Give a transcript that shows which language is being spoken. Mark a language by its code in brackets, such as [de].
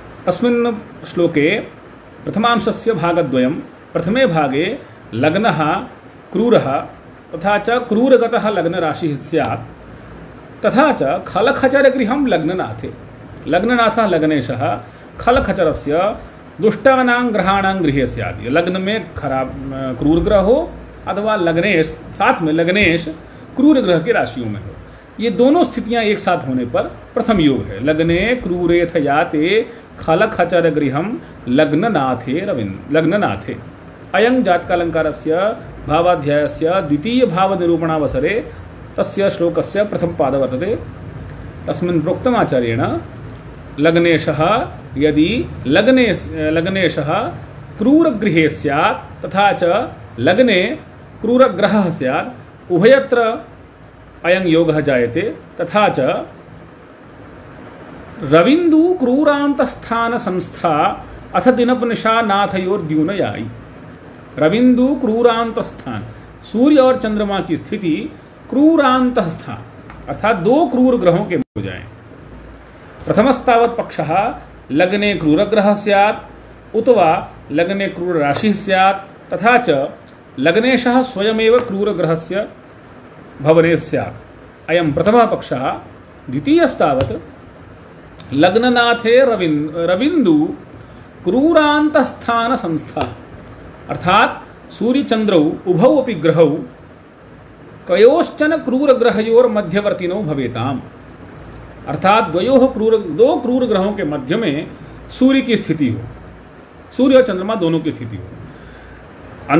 [sa] अस्मिन् श्लोके प्रथमांशस्य भागद्वयं प्रथमे भागे लग्नः क्रूरः तथा च क्रूरगतः लग्नराशिः स्यात् तथा च खलखचरगृहं लग्ननाथे लग्ननाथः लग्नेशः खलखचरस्य दुष्टानां ग्रहाणां गृहे स्यात्। [hi] लग्न में खराब क्रूर ग्रह हो अथवा लग्नेश साथ में लग्नेश क्रूर ग्रह की राशियों में हो, ये दोनों स्थितियां एक साथ होने पर प्रथम योग है। [sa] लग्ने क्रूरेथ याते खलखचर गृहम लग्ननाथे अयं जातकालंकारस्य भावाध्यायस्य द्वितीय भाव निरूपणावसरे तस्य श्लोकस्य प्रथम पाद वर्तते। तस्मिन् प्रोक्तम् आचार्येण लग्नेशः यदि लग्नेशः क्रूरगृहे स्यात् तथा च लग्ने क्रूरग्रहः स्यात् उभयत्र अयं योगः जायते। तथा च रविन्दु क्रूरान्तस्थान संस्था अथ दिनपनिशा नाथयोर्द्यूनयायी। रविन्दु क्रूरान्तस्थान [hi] सूर्य और चंद्रमा की स्थिति क्रूरान्तस्थान अर्थात दो क्रूर ग्रहों के हो जाएं। [sa] प्रथमस्तावत् पक्षः लग्ने क्रूरग्रहः स्यात् उत वा लग्ने क्रूरराशिः स्यात् तथा च लग्नेशः स्वयमेव क्रूरग्रहस्य भवने स्यात्। अयं प्रथमः पक्षः। द्वितीयस्तावत् लग्ननाथे रविन्दु क्रूरान्तस्थान संस्था अर्थात सूर्य चंद्रौ उभौ अपि ग्रहौ कयोश्चन क्रूरग्रहयोर मध्यवर्तिनो भवेताम अर्थात [hi] दो क्रूर ग्रहों के मध्य में सूर्य की स्थिति हो, [sa] सूर्य और चंद्रमा दोनों की स्थिति हो।